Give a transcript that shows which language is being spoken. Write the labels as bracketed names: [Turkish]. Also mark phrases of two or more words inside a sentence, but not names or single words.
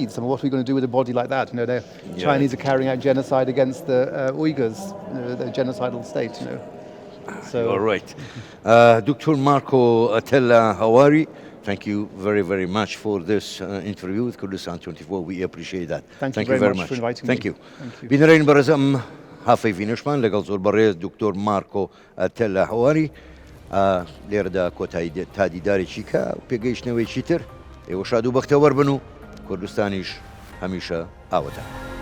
[English] I mean, what are we going to do with a body like that? The Chinese are carrying out genocide against the Uyghurs, the genocidal state. So, all right. Dr. Marco Atella Hawari, thank you very, very much for this interview with Kurdistan 24. We appreciate that. Thank you very much for inviting thank me. You. [Central Kurdish] بینەرین بەڕێزم هافەیڤینشمان لەگەڵ زۆر بەڕێز دکتۆر مارکۆ ئەتەلا هەواری لێرەدا کۆتایی تا دیدارێکی کە پێگەیشتنەوەیکی تر ئێوە شاد و بەختەوەر بن و کوردستانیش هەمیشە ئاوەتە.